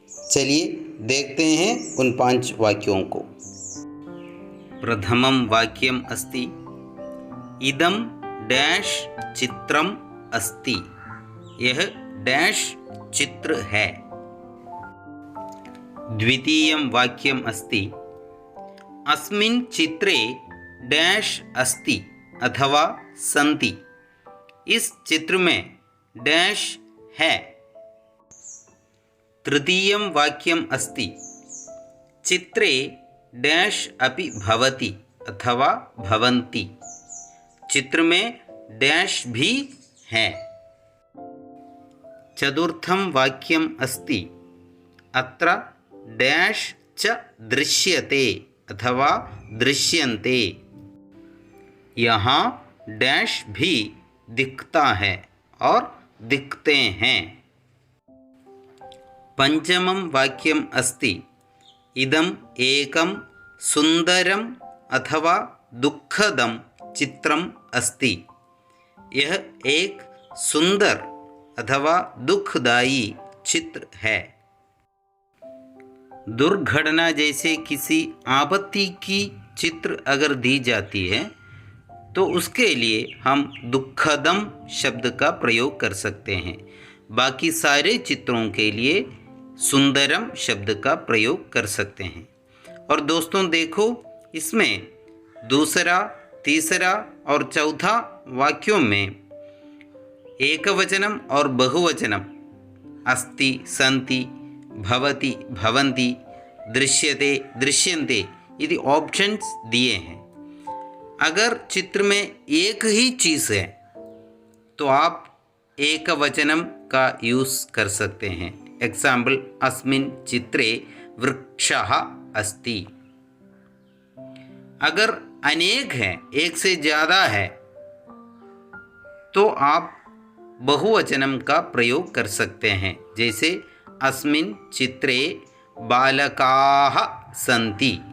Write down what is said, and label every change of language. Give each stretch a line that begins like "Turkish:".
Hindi: चलिए देखते हैं उन 5 वाक्यों को।
Sanskrit: प्रथमं वाक्यम अस्ति इदं डैश चित्रम अस्ति,
Hindi: यह डैश चित्र है।
Sanskrit: द्वितीयं वाक्यम अस्ति अस्मिन् चित्रे डैश अस्ति अथवा सन्ति,
Hindi: इस चित्र में डैश है।
Sanskrit: तृतीयं वाक्यम् अस्ति चित्रे डैश अपि भवति अथवा भवन्ति।
Hindi: चित्र में डैश भी है।
Sanskrit: चतुर्थं वाक्यम् अस्ति अत्र डैश च दृश्यते अथवा दृश्यन्ते।
Hindi: यहाँ डैश भी दिखता है और दिखते हैं।
Sanskrit: पंचमं वाक्यम् अस्ति इदम् एकं सुंदरम अथवा दुःखदं चित्रम् अस्ति।
Hindi: यह एक सुंदर अथवा दुखदायी चित्र है। दुर्घटना जैसे किसी आपत्ति की चित्र अगर दी जाती है तो उसके लिए हम दुःखदम शब्द का प्रयोग कर सकते हैं। बाकी सारे चित्रों के लिए सुंदरम शब्द का प्रयोग कर सकते हैं। और दोस्तों देखो, इसमें दूसरा, तीसरा और चौथा वाक्यों में एकवचनम और बहुवचनम अस्ति, सन्ति, भवति, भवन्ति, दृश्यते, दृश्यन्ते यदि ऑप्शंस दिए हैं। अगर चित्र में एक ही चीज़ है तो आप एकवचनम का यूज़ कर सकते हैं।
Sanskrit: एग्जाम्पल, अस्मिन् चित्रे वृक्षः अस्ति।
Hindi: अगर अनेक है, एक से ज़्यादा है, तो आप बहुवचनम का प्रयोग कर सकते हैं।
Sanskrit: जैसे अस्मिन् चित्रे बालकाः सन्ति।